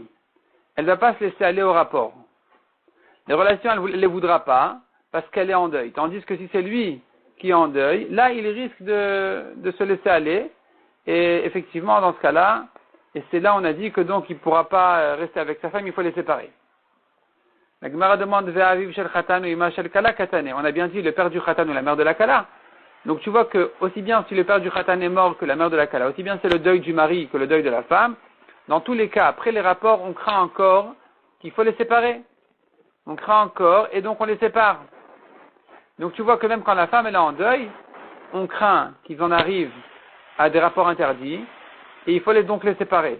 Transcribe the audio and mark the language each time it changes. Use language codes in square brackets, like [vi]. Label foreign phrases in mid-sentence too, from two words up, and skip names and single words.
[fr] Elle ne va pas se laisser aller au rapport. Les relations, elle ne les voudra pas parce qu'elle est en deuil. Tandis que si c'est lui qui est en deuil, là, il risque de se laisser aller. Et effectivement, dans ce cas-là, et c'est là on a dit que donc il ne pourra pas rester avec sa femme, il faut les séparer. La Gemara demande [he] ואביו של חתן או אמה של כלה קטנה. [fr] On a bien dit le père du khatan ou la mère de la kala. Donc tu vois que aussi bien si le père du khatan est mort que la mère de la kala, aussi bien c'est le deuil du mari que le deuil de la femme. Dans tous les cas, après les rapports, on craint encore qu'il faut les séparer. On craint encore et donc on les sépare. Donc tu vois que même quand la femme est en deuil, on craint qu'ils en arrivent à des rapports interdits et il faut donc les séparer.